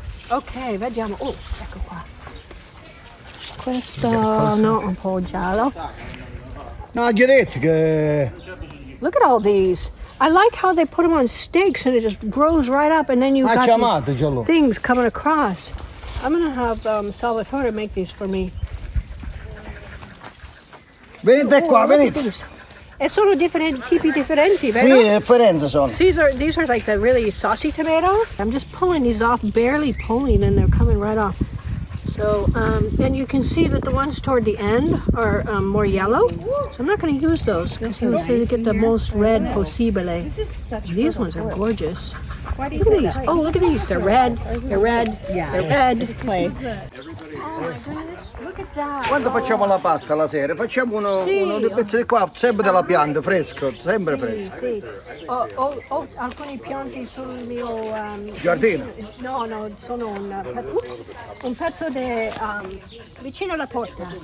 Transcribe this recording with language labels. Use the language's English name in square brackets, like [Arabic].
[Italian] Ok, vediamo. Oh, ecco qua. Questo no, un po' giallo. No, gli ho detto che... [English] Look at all these. I like how they put them on stakes and it just grows right up and then you've got these things coming across. I'm gonna have Salvatore make these for me. [Italian] Venite qua, venite. E sono tipi differenti, vero? Sì, differenti sono. [English] These are like the really saucy tomatoes. I'm just pulling these off, barely pulling, and they're coming right off. So, and you can see that the ones toward the end are more yellow. So I'm not going to use those because you need to get the most red possible. These ones are gorgeous. Look at these. Oh, look at these. They're red. They're red. They're red. It's clay. Oh my goodness. Look at that. [Italian] Quando facciamo la pasta la sera, facciamo uno dei pezzi di qua, sempre della pianta, fresco, sempre fresco. Sì. Ho alcuni pianti sul mio Giardino? No, sono un pezzo di vicino alla porta.